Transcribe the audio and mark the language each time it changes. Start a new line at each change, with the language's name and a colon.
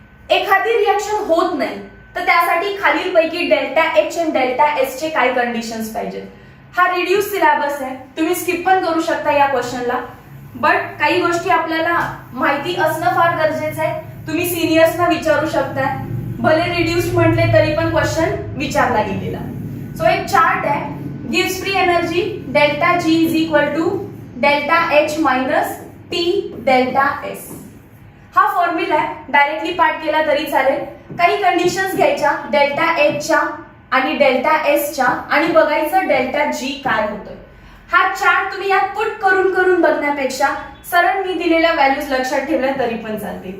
Marathi: एखादी रिएक्शन होत नाही तर त्यासाठी खालीलपैकी डेल्टा H आणि डेल्टा S चे काय कंडिशन्स पाहिजेत. हा रिड्यूस सिलेबस आहे, तुम्ही स्किप पण करू शकता या क्वेश्चनला, बट काही गोष्टी आपल्याला माहिती असणं फार गरजेचं आहे. तुम्ही सिनियर्सना विचारू शकता, भले रिड्यूस म्हटले तरी पण क्वेश्चन विचारला गेलेला. सो एक चार्ट आहे.
English: Gives free energy delta G is equal to delta H minus T delta S.
Marathi: हा फॉर्म्युला आहे, डायरेक्टली पाठ केला तरी चालेल. काही कंडिशन्स घ्यायच्या डेल्टा H च्या आणि डेल्टा S च्या आणि बघायचं डेल्टा G काय होतोय. हा चार्ट तुम्ही यात पुट करून करून बघण्यापेक्षा सरळ मी दिलेल्या व्हॅल्यूज लक्षात ठेवल्या तरी पण चालते.